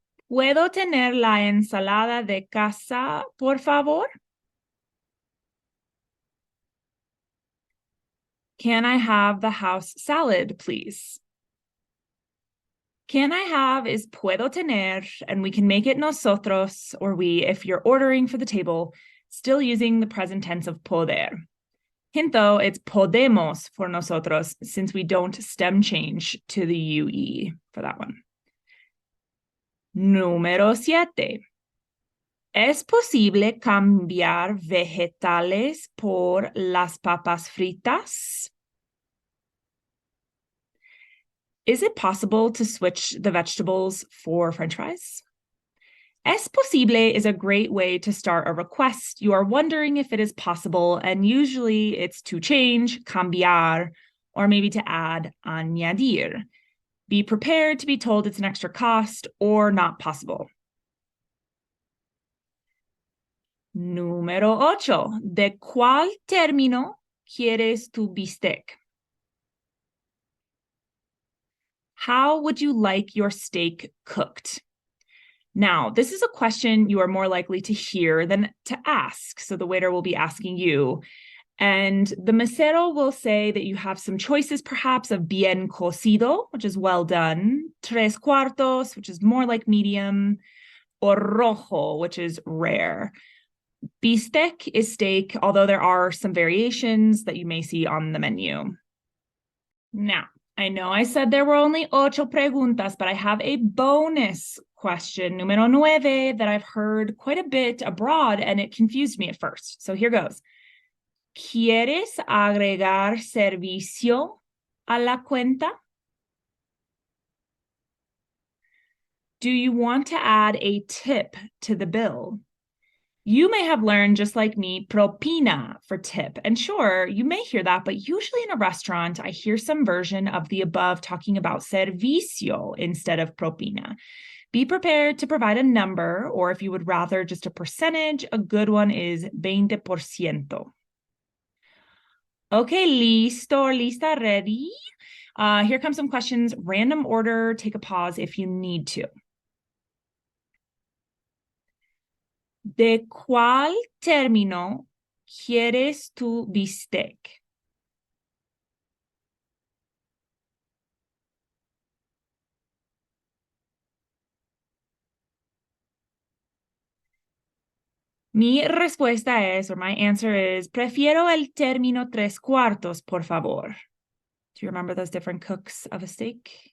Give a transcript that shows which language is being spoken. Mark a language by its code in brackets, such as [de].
[es] ¿Puedo tener la ensalada de casa, por favor? [en] Can I have the house salad, please? Can I have is [es] puedo tener, [en] and we can make it nosotros or we if you're ordering for the table, still using the present tense of poder. Hint though, it's podemos for nosotros since we don't stem change to the UE for that one. [es] Número 7. ¿Es posible cambiar vegetales por las papas fritas? [en] Is it possible to switch the vegetables for French fries? [es] Es posible [en] is a great way to start a request. You are wondering if it is possible, and usually it's to change, cambiar, or maybe to add, añadir. Be prepared to be told it's an extra cost or not possible. [es] Número 8. ¿De cuál término quieres tu bistec? [en] How would you like your steak cooked? Now, this is a question you are more likely to hear than to ask. So the waiter will be asking you. And the mesero will say that you have some choices, perhaps, of [es] bien cocido, [en] which is well done, [es] tres cuartos, [en] which is more like medium, or rojo, which is rare. Bistec is steak, although there are some variations that you may see on the menu. Now, I know I said there were only 8 preguntas, but I have a bonus question, número 9, that I've heard quite a bit abroad, and it confused me at first. So here goes. [es] ¿Quieres agregar servicio a la cuenta? [en] Do you want to add a tip to the bill? You may have learned, just like me, propina for tip. And sure, you may hear that, but usually in a restaurant, I hear some version of the above talking about servicio instead of propina. Be prepared to provide a number, or if you would rather just a percentage, a good one is 20%. Okay, listo or lista, ready? Here come some questions, random order, take a pause if you need to. [es] ¿De cuál término quieres tu bistec? Mi respuesta es, [en] or my answer is, [es] prefiero el término tres cuartos, por favor. [en] Do you remember those different cooks of a steak?